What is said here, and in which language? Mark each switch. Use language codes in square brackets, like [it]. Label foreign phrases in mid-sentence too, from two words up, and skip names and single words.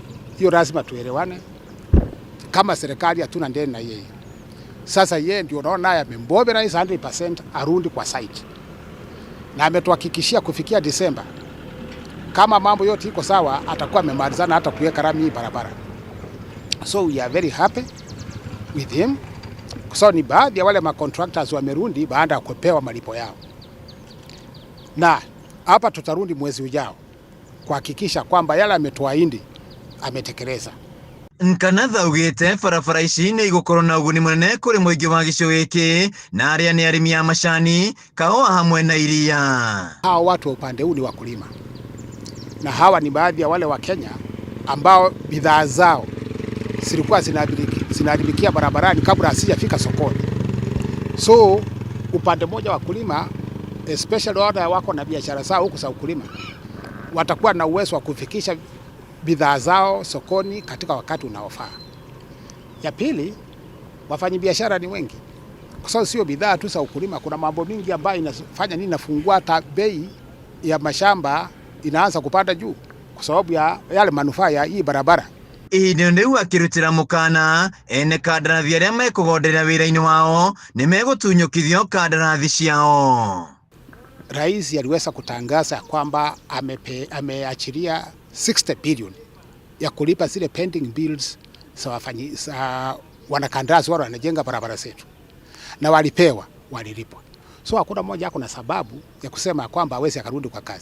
[sw] Hiyo lazima tuelewane. Kama serikali hatuna ndeni na yeye. Sasa yeye ndio unaona naye amemmobilize 100% arundi kwa site, na ametuhakikishia kufikia Disemba kama mambo yote iko sawa, atakuwa amemalizana hata kuweka rami hii barabara. [en] So we are very happy with him. [sw] So ni baadhi ya wale contractors wamerundi baada ya kupewa malipo yao, na hapa tutarundi mwezi ujao kuhakikisha kwamba yale ametuahidi ametekeleza. [ki] Nkanatha ugite barabara ici nĩ igũkorwo na ũguni mũnene kũrĩ mũingĩ wa gĩcigo gĩkĩ na arĩa nĩ arĩmi a macani, kahũa hamwe na iria. [sw] Hawa watu wa upande huu ni wakulima, na hawa ni baadhi ya wale wa Kenya ambao bidhaa zao zilikuwa zinaharibikia barabarani kabla hasijafika sokoni. So upande mmoja wa wakulima, especially wale wako na biashara zao huku za ukulima, watakuwa na uwezo wa kufikisha bidhaa zao sokoni katika wakati unaofaa. Ya pili, wafanyabiashara ni wengi, kwa sababu sio bidhaa tu za ukulima, kuna mambo mingi ambayo inafanya nini, nafungua hata bei ya mashamba inaanza kupanda juu kwa sababu ya yale manufaa ya hii barabara. [ki] Ihinda rĩu akĩrutĩra mũkana ene kandarathi arĩa mekũgonderera wĩra-inĩ wao nĩ megũtunyũkithio kandarathi ciao. [sw] Rais aliweza kutangaza kwamba ameachilia 60 billion ya kulipa zile [en] pending bills [sw] za wanakandarasi wale wanajenga barabara zetu, na walilipwa. So hakuna mmoja ako na sababu ya kusema kwamba hawezi akarudi kwa kazi.